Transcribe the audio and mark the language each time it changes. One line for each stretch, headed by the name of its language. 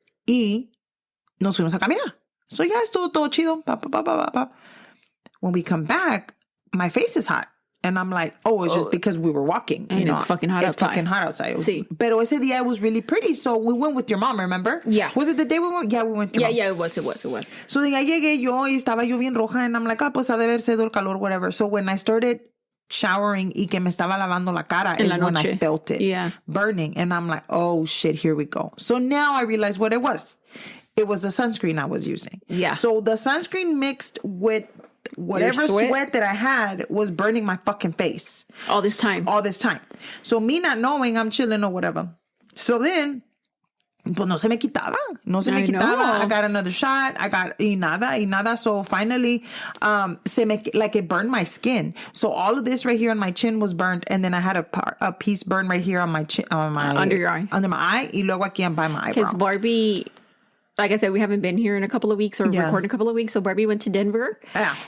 Spanish: Y nos fuimos a caminar.
English: So
Spanish: ya estuvo todo chido.
English: When we come back, my face is hot. And I'm like, it's just because we were walking. And it's fucking hot outside. It's fucking hot outside.
Spanish: Sí. Pero ese día
English: it was really pretty. So we went with your mom, remember? Yeah. Was it the day we went? Yeah, we went with your mom. Yeah, it was. So then I
Spanish: llegué yo y estaba yo bien roja.
English: And I'm like,
Spanish: pues ha de haber sido el calor,
English: whatever. So when I started showering
Spanish: y que me estaba lavando la cara
English: is when I felt it burning. And I'm like, oh shit, here we go. So now I realized what it was. It was the sunscreen I was using. Yeah. So the sunscreen mixed with whatever sweat that I had was burning my fucking face. All this time. So me not knowing, I'm chilling or whatever. So then,
Spanish: pues no se me quitaba.
English: I got another shot. I got
Spanish: y nada.
English: So finally, it burned my skin. So all of this right here on my chin was burnt. And then I had a piece burned right here on my chin, under your eye. Under my eye.
Spanish: Y luego aquí
English: by my eyebrow. Because Barbie... Like I said, we haven't been here in a couple of weeks or recording a couple of weeks. So Barbie went to Denver. Yeah.